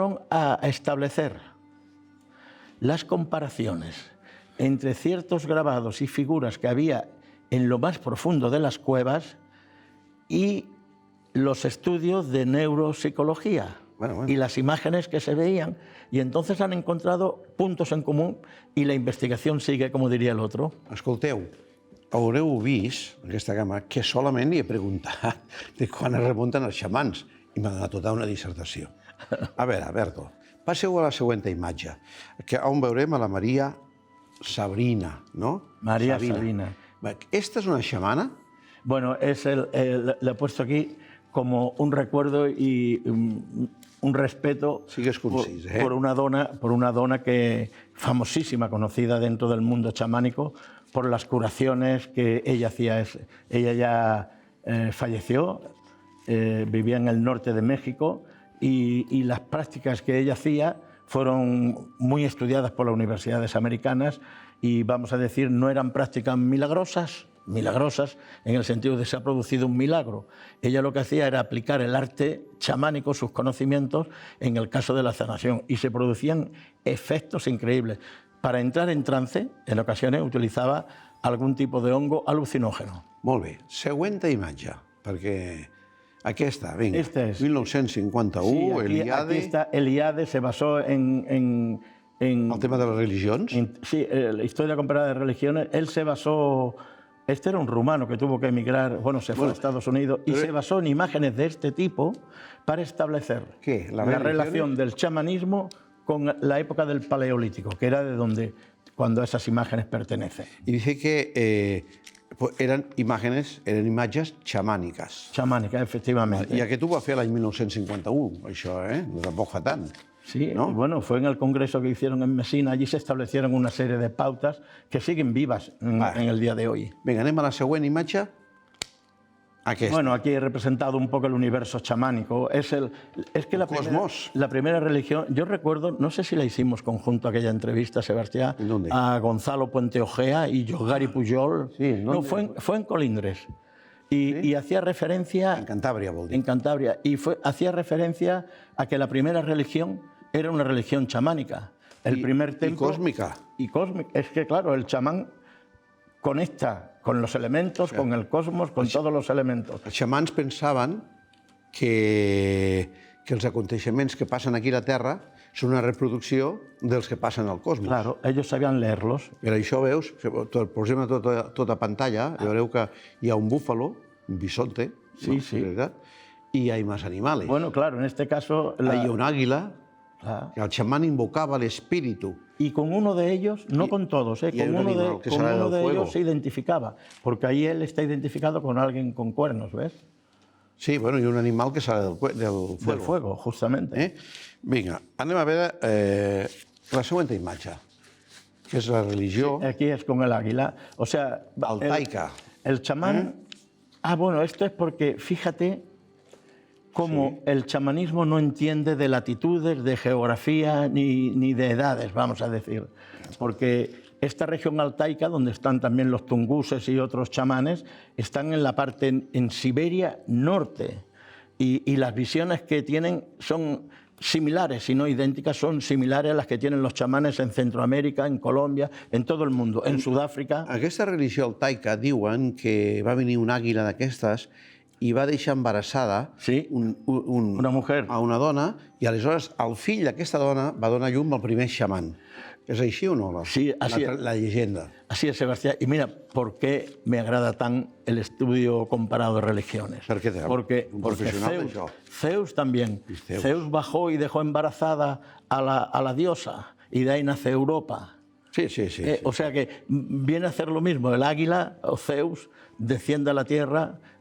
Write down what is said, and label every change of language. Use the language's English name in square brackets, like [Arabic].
[Spanish] a establecer las comparaciones entre ciertos grabados y figuras que había en lo más profundo de las cuevas y los estudios de neuropsicología. Bueno. Y las imágenes que se veían, y entonces han encontrado puntos en común [Catalan] i la investigació sigue, com diria l'altre. Escolteu, haureu vist, en aquesta cama, que solament li he preguntat de quan es remunten els xamans i m'ha donat tota una dissertació. A veure, Berto, passeu a la següent imatge, que on veurem a la Maria Sabrina, ¿no? [Spanish] María Sabina. ¿Esta es una chamana? Bueno, le he puesto aquí como un recuerdo y un respeto por una dona que famosísima, conocida dentro del mundo chamánico por las curaciones que ella hacía. Ella ya falleció, vivía en el norte de México y las prácticas que ella hacía fueron muy estudiadas por las universidades americanas y, vamos a decir, no eran prácticas milagrosas en el sentido de se ha producido un milagro. Ella lo que hacía era aplicar el arte chamánico, sus conocimientos, en el caso de la sanación, y se producían efectos increíbles. Para entrar en trance, en ocasiones utilizaba algún tipo de hongo alucinógeno. [Catalan] Molt bé. Següent imatge, perquè aquesta, vinga, [Spanish] Esta es. 1951, Sí, Eliade... aquí está. Eliade se basó en [Catalan] El tema de les religions. [Spanish] Sí, la historia comparada de religiones. Él se basó... Este era un rumano que tuvo que emigrar, se fue a Estados Unidos y se basó en imágenes de este tipo para establecer ¿Qué? la relación del chamanismo con la época del Paleolítico, que era de donde, cuando esas imágenes pertenecen. Y dice que [Catalan] eren imatges xamàniques. [Spanish] Chamánica, efectivamente. [Catalan] I aquest ho va fer l'any 1951, això, no tampoc fa tant. Sí, ¿no? [Spanish] Bueno, fue en el congreso que hicieron en Mesina, allí se establecieron una serie de pautas que siguen vivas en el día de hoy. [Catalan] Vinga, anem a la següent imatge. Aquesta. [Spanish] Bueno, aquí he representado un poco el universo chamánico. Es que la primera religión, yo recuerdo, no sé si la hicimos conjunto aquella entrevista, Sebastián, a Gonzalo Puente Ojea y Yogari Pujol. Sí, no, fue en Colindres. Y hacía referencia... [Catalan] En Cantabria, vol dir. [Spanish] En Cantabria. Y hacía referencia a que la primera religión era una religión chamánica. El primer templo... Y cósmica. Y cósmica. Es que, claro, el chamán conecta con los elementos, con el cosmos, con todos los elementos. [Catalan] Els xamans pensaven que els aconteixements que passen aquí a la Terra són una reproducció dels que passen al cosmos. [Spanish] Claro, ellos sabían leerlos. [Catalan] Per això veus, posem tota pantalla, veureu que hi ha [Spanish] un búfalo, un bisonte, [Catalan] sí, ¿no? Sí. [Spanish] ¿Verdad? Y hay más animales. Bueno, claro, en este caso... Hay un águila, Claro. el chamán invocaba al espíritu. Y con uno de ellos, no con todos, con uno de ellos se identificaba, porque ahí él está identificado con alguien con cuernos, ¿ves? Sí, bueno, y un animal que sale del fuego. Del fuego, justamente. [Catalan] Vinga, anem a veure la següent imatge, que és la religió... [Spanish] Sí, aquí es con el águila. O sea... Altaica. El chamán... bueno, esto es porque, fíjate cómo el chamanismo no entiende de latitudes, de geografía ni de edades, vamos a decir. Porque esta región altaica, donde están también los tunguses y otros chamanes, están en la parte en Siberia norte. Y las visiones que tienen son similares, si no idénticas, son similares a las que tienen los chamanes en Centroamèrica, [Catalan] en Colòmbia, en tot el món, en Sud-àfrica. Aquesta religió altaica diuen que va venir una àguila d'aquestes i va deixar embarassada [Spanish] Sí, una mujer. [Catalan] a una dona i aleshores el fill d'aquesta dona va donar llum al primer xaman. ¿Es així o no? [Spanish] Sí, así es. La leyenda. Así es, Sebastián. Y mira, ¿por qué me agrada tan el estudio comparado de religiones? ¿Por qué? Porque [Catalan] Un profesional d'això. [Spanish] Zeus también. Zeus. Zeus bajó y dejó embarazada a la diosa y de ahí nace Europa. Sí. O sea que viene a hacer lo mismo. El águila o Zeus desciende a la tierra.